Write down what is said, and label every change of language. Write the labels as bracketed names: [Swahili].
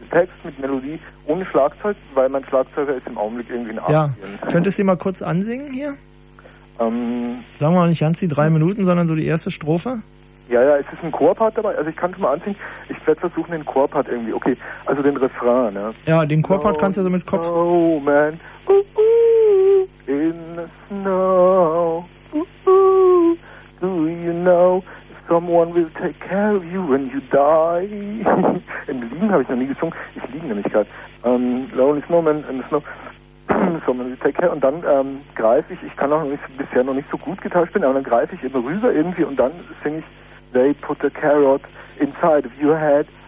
[German] Text mit Melodie ohne Schlagzeug, weil mein Schlagzeuger ist im Augenblick irgendwie in Asien. Ja. Könntest du mal kurz ansingen hier? Sagen wir mal nicht ganz die 3 Minuten, sondern so die erste Strophe? Ja, ja, es ist ein Chorpart dabei. Also ich kann schon mal ansingen. Ich werde versuchen, den Chorpart irgendwie. Okay, also den Refrain, ne? Ja, den Chorpart kannst du also mit Kopf... [English] Snowman, ooh, in the snow, ooh, do you know if someone will take care of you when you die? [German] Im Liegen habe ich noch nie gesungen. Ich liege nämlich gerade. [English] Lonely Snowman in the snow, someone will take care. [German] Und dann greife ich, ich kann bisher noch nicht so gut getauscht bin, aber dann greife ich immer rüber irgendwie und dann singe ich, [English] they put a carrot inside of your head.